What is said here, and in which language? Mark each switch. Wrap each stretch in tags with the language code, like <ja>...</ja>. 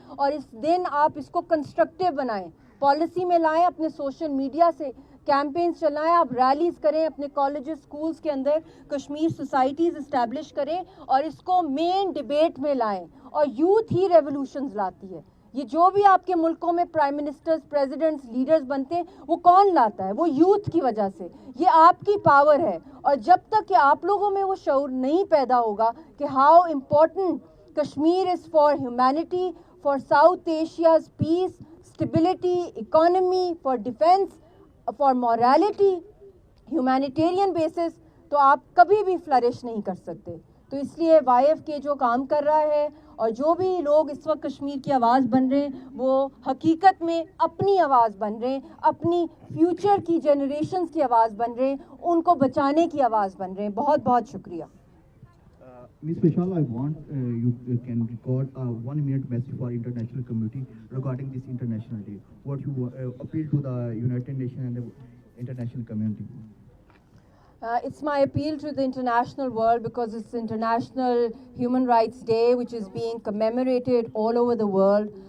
<ur>اور اس دن آپ اس کو کنسٹرکٹیو بنائیں، پالیسی میں لائیں، اپنے سوشل میڈیا سے کیمپینز چلائیں، آپ ریلیز کریں اپنے کالجز سکولز کے اندر، کشمیر سوسائٹیز اسٹیبلش کریں اور اس کو مین ڈیبیٹ میں لائیں. اور یوتھ ہی ریولوشنز لاتی ہے. یہ جو بھی آپ کے ملکوں میں پرائم منسٹرز، پریزیڈنٹس، لیڈرز بنتے ہیں وہ کون لاتا ہے؟ وہ یوتھ کی وجہ سے. یہ آپ کی پاور ہے. اور جب تک کہ آپ لوگوں میں وہ شعور نہیں پیدا ہوگا کہ</ur> <en>how important Kashmir is for humanity, for South Asia's peace, stability, economy, for defense, for morality, humanitarian basis,</en> <ur>تو آپ کبھی بھی فلرش نہیں کر سکتے. تو اس لیے وائی ایف کے جو کام کر رہا ہے اور جو بھی لوگ اس وقت کشمیر کی آواز بن رہے ہیں وہ حقیقت میں اپنی آواز بن رہے ہیں, اپنی فیوچر کی جنریشنز کی آواز بن رہے ہیں, ان کو بچانے کی آواز بن رہے ہیں. بہت بہت شکریہ.</ur> <en>Ms. Vishal, I want you can record a 1-minute message for international community regarding this International Day. What you appeal to the United Nations and the international community? It's my appeal to the international world because it's International Human Rights Day, which is being commemorated all over the world.</en>